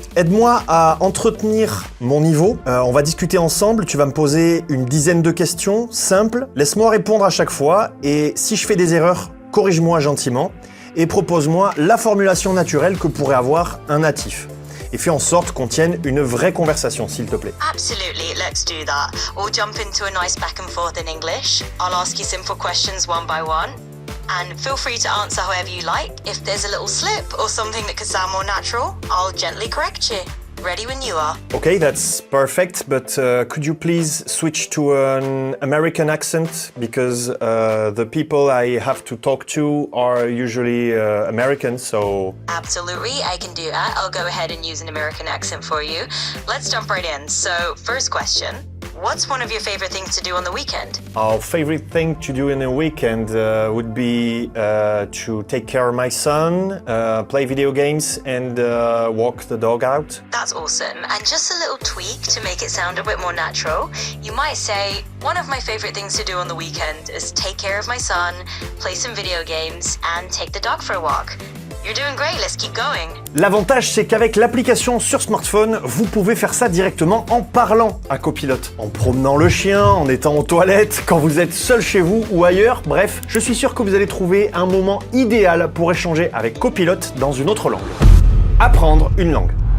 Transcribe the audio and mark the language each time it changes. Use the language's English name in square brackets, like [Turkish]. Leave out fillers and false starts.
[French] Aide-moi à entretenir mon niveau. On va discuter ensemble, tu vas me poser une dizaine de questions simples. Laisse-moi répondre à chaque fois et si je fais des erreurs, corrige-moi gentiment et propose-moi la formulation naturelle que pourrait avoir un natif. Et fais en sorte qu'on tienne une vraie conversation, s'il te plaît. [English] Absolutely, let's do that. We'll jump into a nice back and forth in English. I'll ask you simple questions one by one. And feel free to answer however you like. If there's a little slip or something that could sound more natural, I'll gently correct you. Ready when you are. Okay, that's perfect, but could you please switch to an American accent? Because the people I have to talk to are usually American, so... Absolutely, I can do that. I'll go ahead and use an American accent for you. Let's jump right in. So, first question. What's one of your favorite things to do on the weekend? Our favorite thing to do in a weekend would be to take care of my son, play video games, and walk the dog out. That's awesome. And just a little tweak to make it sound a bit more natural. You might say, one of my favorite things to do on the weekend is take care of my son, play some video games, and take the dog for a walk. You're doing great, let's keep going. [French] L'avantage, c'est qu'avec l'application sur smartphone, vous pouvez faire ça directement en parlant à Copilote. En promenant le chien, en étant aux toilettes, quand vous êtes seul chez vous ou ailleurs. Bref, je suis sûr que vous allez trouver un moment idéal pour échanger avec Copilote dans une autre langue. Apprendre une langue.